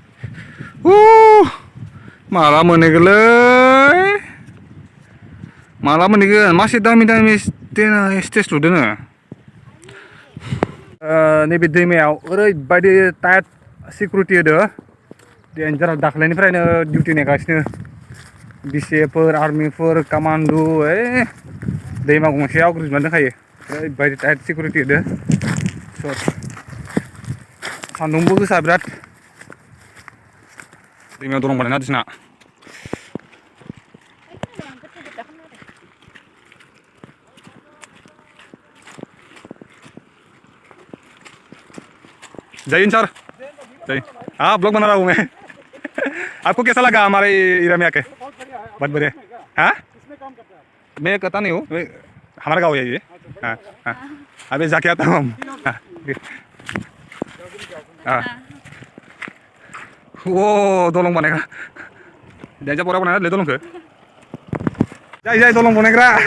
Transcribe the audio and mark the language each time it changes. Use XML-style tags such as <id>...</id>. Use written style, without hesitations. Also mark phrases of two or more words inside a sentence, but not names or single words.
<brx>माला मोनहैगोन मासे दामि स्टेज लुदों नैबे दैमायाव ओरैबायदि</brx> <en>tight security</en> <brx>होदो डेन्जार दाख्लैनिफ्रायनो डिउटि नेगासिनो बिसिएफफोर आर्मिफोर कामान्डु दैमा गंसेयाव आवग्रिजोबना दोनखायो ओरैबायदि</brx> <en>tight security</en> <brx>होदो सान्दुंबो गोसा बिराद दैमायाव दलं बानायना होदों जोंना</brx> <hi>जय हिंद सर जय हाँ ब्लॉग बना रहा हूँ मैं आपको कैसा लगा हमारे एरिया में आके बहुत बढ़िया हाँ मैं कहता नहीं हूँ हमारा गाँव है ये हाँ हाँ अभी जाके आता हूँ हम</hi> <brx>हाँ वो दलं बानायगा डेन्जार बरा बानायना ले दलंखौ जाय दलं बानायग्रा</brx>